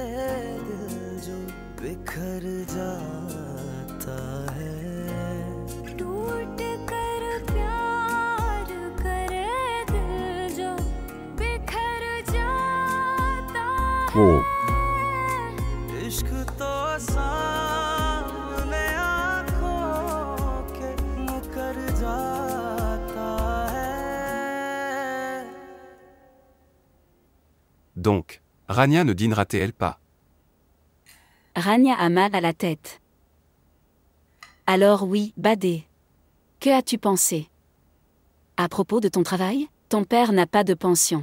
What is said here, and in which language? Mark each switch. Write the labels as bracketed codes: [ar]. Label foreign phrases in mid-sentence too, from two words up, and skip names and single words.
[ur] دل جو بکھر جاتا ہے ٹوٹ کر پیار کرے دل جو بکھر جاتا Oh. ہے عشق تو سامنے آنکھوں کے مکر جاتا ہے [fr] Donc, Rania ne dînera-t-elle pas? Rania a mal à la tête. Alors oui, Badé. Que as-tu pensé? À propos de ton travail, ton père n'a pas de pension.